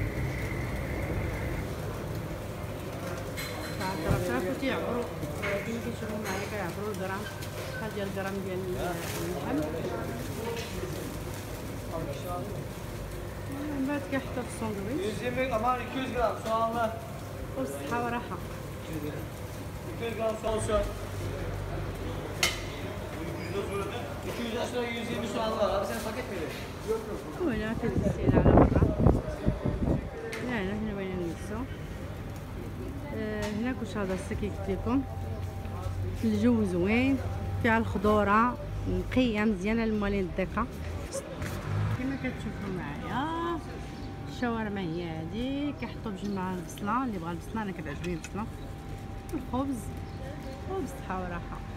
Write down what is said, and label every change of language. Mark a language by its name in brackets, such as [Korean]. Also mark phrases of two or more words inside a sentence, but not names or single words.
[Arabic] تعرفوا تيعبروا كما كتشوفوا معايا كيعبروا الغرام. هذا ديال الغرام ديال اللحم. من بعد كيحطوا في الساندويتش. [Turkish] 200 gram soğanlı. [Arabic] والصحة وراحة. [Turkish] 200 gram soğanlı. 200 lira 120 soğanlı var. Abi sen paket mi veriyorsun? Yok yok. [Arabic] وهنا كنسيل على برا. هنا بغينا نلبسو. هنا كوشادسة كي قلت لكم الجو زوين، فيها الخضوره نقيه مزيانه للموالين الدقه. كما كتشوفوا معايا الشاورما هي هادي، كيحطوا بجمع البصله، اللي بغى البصله انا كتعجبني البصله، الخبز وبالصحه وراحه.